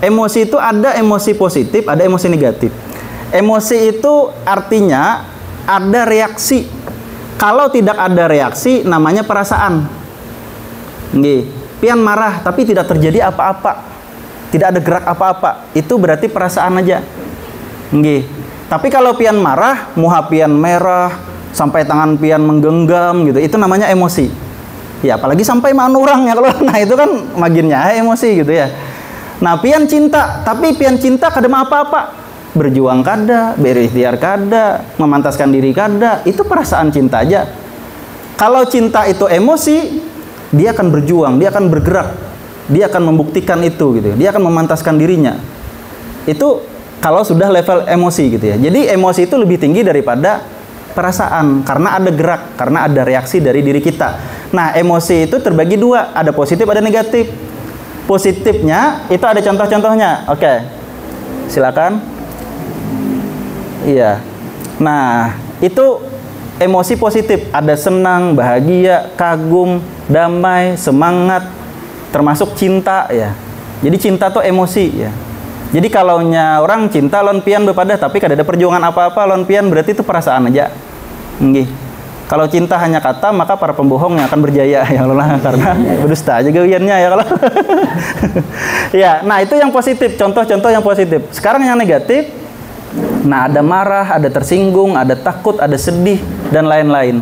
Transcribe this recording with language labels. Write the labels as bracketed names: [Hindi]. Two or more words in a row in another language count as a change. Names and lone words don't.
[Indonesian] Emosi itu ada emosi positif, ada emosi negatif. Emosi itu artinya ada reaksi. Kalau tidak ada reaksi namanya perasaan. [Javanese] Nggih. [Indonesian] Pian marah tapi tidak terjadi apa-apa. Tidak ada gerak apa-apa. Itu berarti perasaan aja. [Javanese] Nggih. [Indonesian] Tapi kalau pian marah, muha pian merah, sampai tangan pian menggenggam gitu, itu namanya emosi. [Banjar] Ya apalagi sampai manurang ya kalau nah itu kan maginnya emosi gitu ya. Nah, pian cinta, tapi pian cinta kada apa-apa. Berjuang kada, berikhtiar kada, memantaskan diri kada, itu perasaan cinta aja. [Indonesian] Kalau cinta itu emosi, dia akan berjuang, dia akan bergerak, dia akan membuktikan itu gitu. Dia akan memantaskan dirinya. Itu kalau sudah level emosi gitu ya. Jadi emosi itu lebih tinggi daripada perasaan karena ada gerak, karena ada reaksi dari diri kita. Nah, emosi itu terbagi dua, ada positif, ada negatif. Positifnya itu ada contoh-contohnya. Oke. Silakan. Iya. Nah, itu emosi positif, ada senang, bahagia, kagum, damai, semangat, termasuk cinta ya. Jadi cinta tuh emosi ya. Jadi kalau orang cinta lon pian bepada tapi kada ada perjuangan apa-apa lon pian berarti itu perasaan aja. [Javanese] Nggih. [Indonesian] Kalau cinta hanya kata maka para pembohong yang akan berjaya ya Allah karena berdusta aja gawiannya ya kalau. Ya, nah itu yang positif, contoh-contoh yang positif. Sekarang yang negatif. Nah, ada marah, ada tersinggung, ada takut, ada sedih dan lain-lain.